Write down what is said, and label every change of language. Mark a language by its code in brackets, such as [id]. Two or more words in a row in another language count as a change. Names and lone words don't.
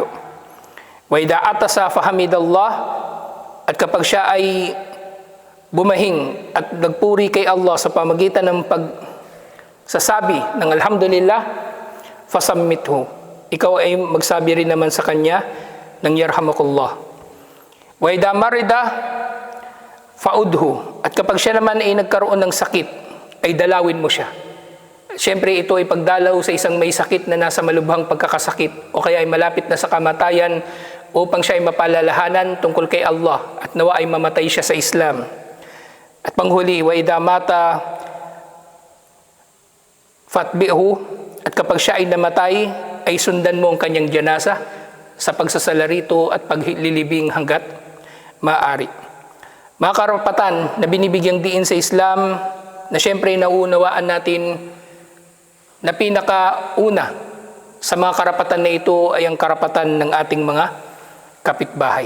[ar] "وإذا عطس فحمد الله," [tl] at kapag siya ay bumahing at nagpuri kay Allah sa pamagitan ng pagsasabi ng alhamdulillah, fasammithu, ikaw ay magsabi rin naman sa kanya ng yarhamakullah. [ar] وإذا مرض فعده, [tl] at kapag siya naman ay nagkaroon ng sakit, ay dalawin mo siya. Siyempre ito ay pagdalaw sa isang may sakit na nasa malubhang pagkakasakit o kaya ay malapit na sa kamatayan, upang siya ay mapalalahanan tungkol kay Allah at nawa ay mamatay siya sa Islam. At panghuli, [ar] وإذا مات فاتبعه, [tl] at kapag siya ay namatay, ay sundan mo ang kanyang janasa sa pagsasalarito at paglilibing hanggat maaari. Mga karapatan na binibigyang diin sa Islam, na siyempre nauunawaan natin na pinakauna sa mga karapatan na ito ay ang karapatan ng ating mga kapitbahay.